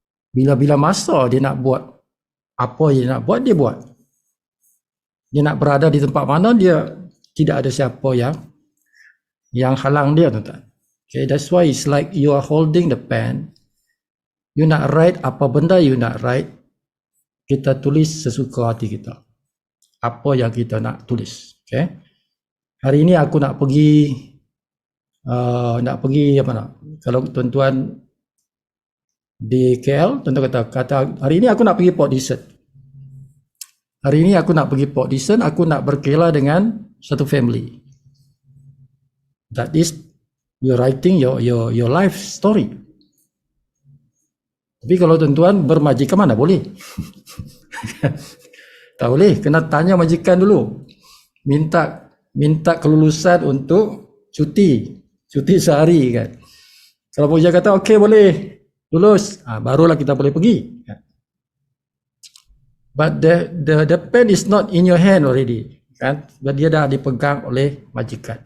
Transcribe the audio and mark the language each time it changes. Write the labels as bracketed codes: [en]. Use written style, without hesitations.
[ms] Bila masa dia nak buat apa yang nak buat, dia buat. Dia nak berada di tempat mana, dia tidak ada siapa yang halang dia, tuan-tuan. [en] Okay, that's why it's like you are holding the pen. [ms] You nak write apa benda you nak write, kita tulis sesuka hati kita. Apa yang kita nak tulis. Okay. Hari ini aku nak pergi apa nak? Kalau tuan-tuan di KL, tuan-tuan kata hari ini aku nak pergi Port Dickson. Hari ini aku nak pergi Port Dickson, aku nak berkelah dengan satu family. [en] That is, you're writing your life story. [ms] Tapi kalau tuan-tuan bermajikan, mana boleh? Tak boleh, kena tanya majikan dulu. Minta kelulusan untuk cuti sehari kan. Kalau puja kata okey boleh lulus, barulah kita boleh pergi. [en] But the pen is not in your hand already, kan? [ms] Dia dah dipegang oleh majikan.